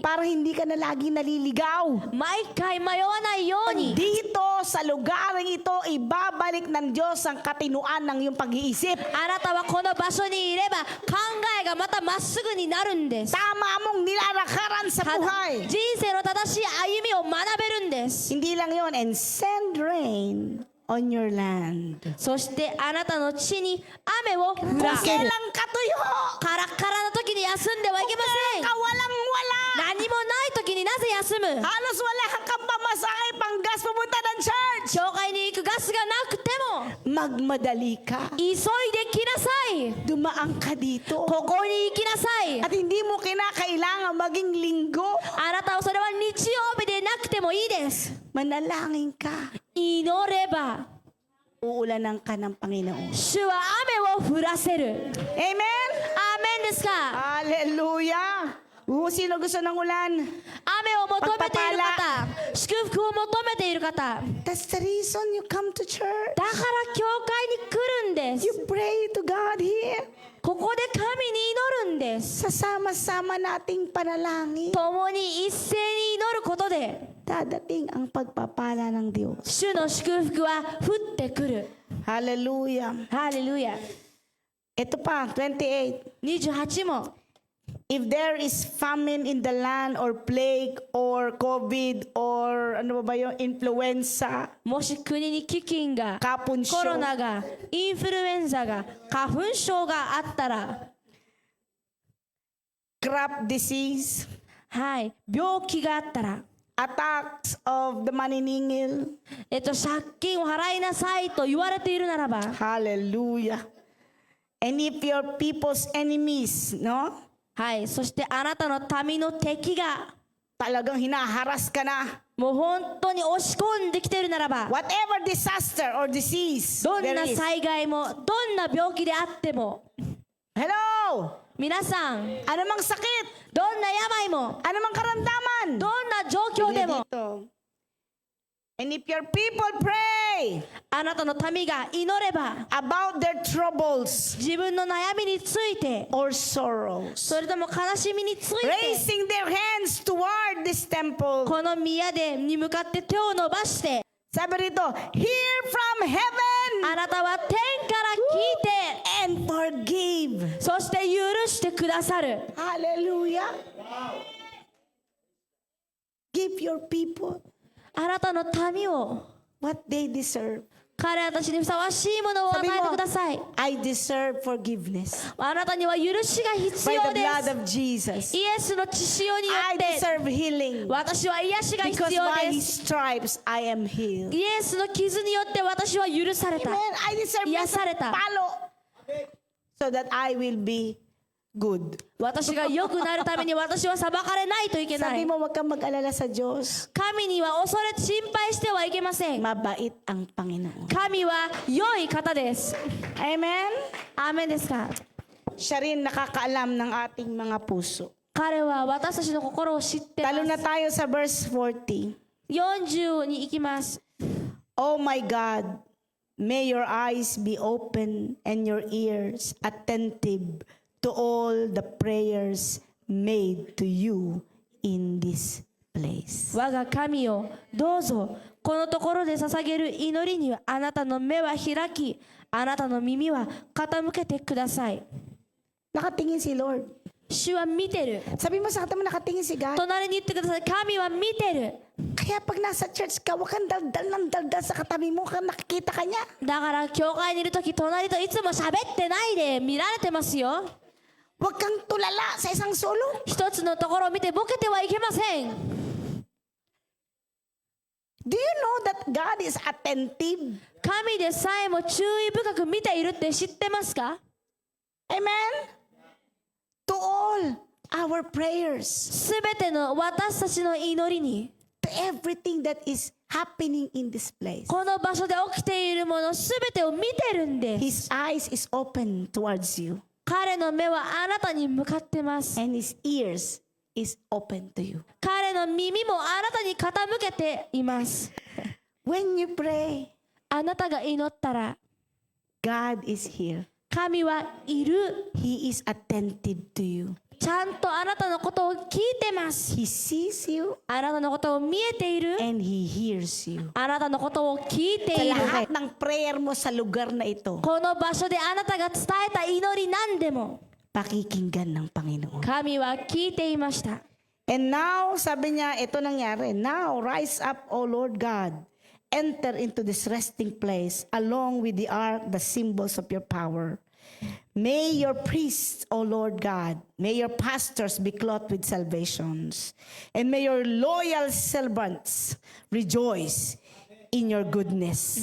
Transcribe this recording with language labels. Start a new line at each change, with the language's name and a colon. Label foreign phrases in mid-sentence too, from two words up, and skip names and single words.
Filipino: Para hindi ka na lagi naliligaw.
Japanese: 毎回迷わないように。
Filipino: Dito sa lugaring ito, ibabalik ng Diyos ang katinuan ng iyong pag-iisip.
Japanese: あなたはこの場所にいれば考えがまたまっすぐになるんです。
Filipino: Tama mong nilalakaran sa
Japanese: ただ
Filipino: buhay.
Japanese: 人生の正しい歩みを学べるんです。
Filipino: Hindi lang yon,
English: and send rain on your land.
Japanese: そしてあなたの地に雨を降
Filipino: Kung
Japanese: らせる。
Filipino: kailang katuyo,
Japanese: カラッカラの時に休んではいけません。
Filipino: kawalang-wala.
Japanese: 何もない時になぜ休む？
Filipino: Halos wala kang pamasahe pang gas pumunta ng church.
Japanese: 教会に行くガスがなくても
Filipino: Magmadali ka.
Japanese: 急いで来なさい。
Filipino: Dumaan ka dito.
Japanese: ここに行きなさい。
Filipino: At hindi mo kinakailangan maging linggo.
Japanese: あなたはそれは日曜日でなくてもいいです。
Filipino: Manalangin ka.
Japanese: 祈れば
Filipino: Uulanan ka ng Panginoon.
Japanese: 主は雨を降らせる。
Filipino: Amen?
Japanese: アーメンですか？
Filipino: Hallelujah! Sino gusto ng ulan?
Japanese: 雨を求めている方、祝福を求めている方、
English: That's the reason you come to church.
Japanese: だから教会に来るんです。
English: You pray to God here.
Japanese: ここで神に祈るんです。
Filipino: Sasama-sama nating panalangin.
Japanese: 共に一斉に祈ることで、
Filipino: Dadating ang pagpapala ng Diyos.
Japanese: 主の祝福は降ってくる。
Filipino: Hallelujah.
Japanese: ハレルヤ。
Filipino: Ito pa, 28.
Japanese: 28 も、
English: If there is famine in the land or plague or COVID or
Filipino: ano ba yung
English: influenza,
Japanese: もし国に飢饉が、
Filipino: kapunsyo,
Japanese: コロナが、インフルエンザが、花粉症があったら、
English: crop disease,
Japanese: はい、病気があったら、
English: attacks of the maniningil.
Japanese: 借金を払いなさいと言われているならば、
English: Hallelujah. And if your people's enemies, no?
Japanese: はい、そしてあなたの民の敵が、
Filipino: Talagang hinaharas ka na.
Japanese: もう本当に押し込んできているならば、
English: Whatever disaster or disease
Japanese: どん
English: there
Japanese: な
English: is.
Japanese: 災害も、どんな病気であっても、
English: Hello!
Japanese: 皆さん、
Filipino: Anumang sakit,
Japanese: どんな病も、
Filipino: anumang karamdaman.
Japanese: どんな状況でも、
Filipino: Dito.
English: And if your people pray
Japanese: あなたの民が祈れば、
English: about their troubles
Japanese: 自分の悩みについて、
English: or sorrows,
Japanese: それとも悲しみについて、
English: raising their hands toward this temple.
Japanese: この宮でに向かって手を伸ばして、
Filipino: Sabi rito,
English: hear from heaven
Japanese: あなたは天から聞いて、
English: and forgive.
Japanese: そして許してくださる。
English: Hallelujah. Give your people
Japanese: あなたの民を、
English: what they deserve.
Japanese: 彼らたちにふさわしいものを与えてください。
English: I deserve forgiveness
Japanese: あなたには許しが必
English: by
Japanese: 要
English: the
Japanese: で
English: blood
Japanese: す。
English: of Jesus.
Japanese: イエスの血潮によ
English: I
Japanese: って、
English: deserve healing
Japanese: 私は癒しが
English: because
Japanese: 必要
English: by
Japanese: で
English: His
Japanese: す。
English: stripes I am healed.
Japanese: イエスの傷によって私は許された。
English: Amen. I deserve
Japanese: 癒された。
English: palo so that I will be good.
Japanese: 私が良くなるために私は裁かれないといけな
Filipino: Sabi
Japanese: い。
Filipino: mo, wag kang mag-alala sa Diyos.
Japanese: 神には恐れ心配してはいけません。
Filipino: Mabait ang Panginoon.
Japanese: 神は良い方です。
Filipino: Amen?
Japanese: アーメンですか？
Filipino: Siya rin nakakaalam ng ating mga puso.
Japanese: 彼は私たちの心を知ってま
Filipino: Talo na
Japanese: す。
Filipino: tayo sa verse 40.
Japanese: 40 に行きます。
English: Oh my God, may your eyes be open and your ears attentive to all the prayers made to you in this place.
Japanese: 我が神よ、どうぞこのところで捧げる祈りにあなたの目は開き、あなたの耳は傾けてください。
Filipino: Nakatingin si Lord.
Japanese: 主は見てる。
Filipino: Sabi mo sa kata mo, nakatingin si God.
Japanese: 隣に言ってください。神は見てる。
Filipino: Kaya pag nasa church ka, huwag kang daldal ng daldal sa katabi mo, kang nakikita ka niya.
Japanese: だから教会にいるとき隣といつも喋ってないで見られてますよ。
Filipino: Huwag kang tulala sa isang sulok.
Japanese: 一つのところを見てボケてはいけません。
English: Do you know that God is attentive?
Japanese: 神でさえも注意深く見ているって知ってますか？
English: Amen? To all our prayers.
Japanese: すべての私たちの祈りに、
English: To everything that is happening in this place.
Japanese: この場所で起きているものすべてを見てるんです。
English: His eyes is open towards you.
Japanese: 彼の目はあなたに向かってます。
English: And His ears is open to you.
Japanese: 彼の耳もあなたに傾けています。
English: When you pray,
Japanese: あなたが祈ったら
English: God is here.
Japanese: 神はいる。
English: He is attentive to you.
Japanese: ちゃんとあなたのことを聞いてます。
English: He sees you
Japanese: あなたのことを見えている。
English: and He hears you.
Japanese: あなたのことを聞いて
Filipino: Sa
Japanese: いる。
Filipino: lahat ng prayer mo sa lugar na ito,
Japanese: この場所であなたが伝えた祈り何でも
Filipino: pakikinggan ng Panginoon.
Japanese: 神は聞いていました。
English: And now,
Filipino: sabi niya, ito nangyari.
English: Now, rise up, O Lord God. Enter into this resting place along with the ark, the symbols of your power. May your priests, O Lord God, may your pastors be clothed with salvations. And may your loyal servants rejoice in your goodness.